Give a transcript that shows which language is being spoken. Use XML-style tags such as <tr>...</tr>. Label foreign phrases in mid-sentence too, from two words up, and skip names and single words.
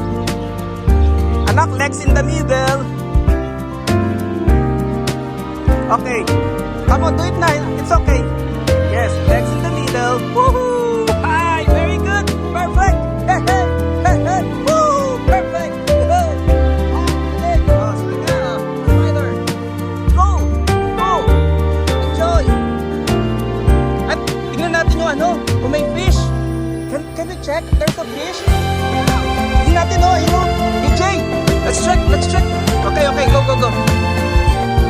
<en>Anak, legs in the middle. Okay. Come on, do it now. It's okay. Yes, legs in the middle. Woohoo! Hi, very good. Perfect. Hey, hey, hey, hey. Woo! Perfect. Hey.</en> <tl>Oh, sige na.</tl> <en>Spider. Go! Go! Enjoy.</en> <tl>At tingnan natin yung ano, kung may fish.</tl> <en>Can we check? There's a fish?</en> <tl>Tingnan natin, oh, yun, oh. PJ,</tl> <en>let's check. Okay, go.</en>